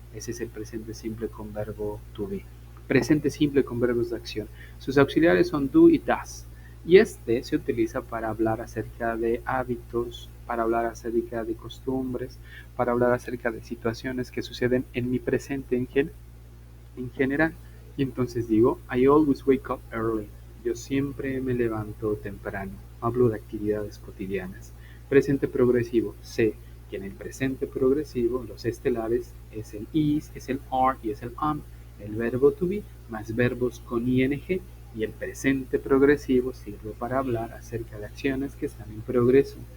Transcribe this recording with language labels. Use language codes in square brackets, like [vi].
[es] Ese es el presente simple con verbo to be. Presente simple con verbos de acción. Sus auxiliares son do y does. Y este se utiliza para hablar acerca de hábitos, para hablar acerca de costumbres, para hablar acerca de situaciones que suceden en mi presente en general. [en] Y entonces digo, I always wake up early. [es] Yo siempre me levanto temprano. Hablo de actividades cotidianas. Presente progresivo. Sé que en el presente progresivo los estelares es el is, es el are y es el am. El verbo to be más verbos con ing y el presente progresivo sirve para hablar acerca de acciones que están en progreso.